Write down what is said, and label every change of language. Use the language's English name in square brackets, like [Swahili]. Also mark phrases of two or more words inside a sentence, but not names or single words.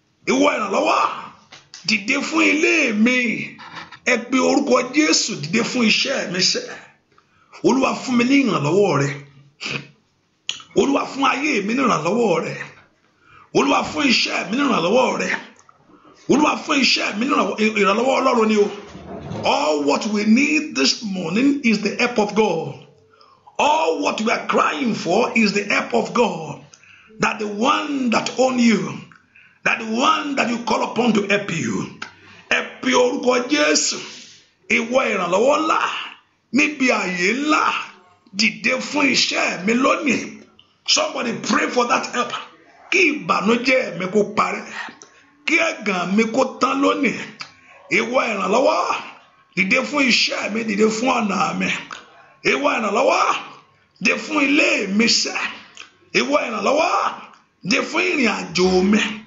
[Yoruba] Ìwọ ìrànlọ́wọ́, dìde fún ilé mi. Ẹ pe orúkọ Jésù, dìde fún iṣẹ́ mi sẹ́. Olúwa, fún mi ní ìrànlọ́wọ́ rẹ. Olúwa, fún ayé mi ní ìrànlọ́wọ́ rẹ. Olúwa, fún iṣẹ́ mi ní ìrànlọ́wọ́ rẹ. Olúwa, fún iṣẹ́ mi ní ìrànlọ́wọ́, ìrànlọ́wọ́ Ọlọ́run ni o. [English] All what we need this morning is the help of God. All what we are crying for is the help of God. That the one that own you, that the one that you call upon to help you. [Yoruba] Ẹ pe orúkọ Jésù. Ìwọ ìrànlọ́wọ́ ńlá. níbi ààyè ńlá, dìde fún iṣẹ́ mi lónìí. [English] Somebody pray for that help. [Yoruba] Kí ìbànújẹ́ mi kó parẹ́. Kí ẹ̀gàn mi kó tán lónìí. Ìwọ ìrànlọ́wọ́, dìde fún iṣẹ́ mi, dìde fún ọ̀nà mi. Ìwọ ìrànlọ́wọ́, dìde fún ilé mi sẹ́. Ìwọ ìrànlọ́wọ́, Dìde fún ìrìn àjò mi.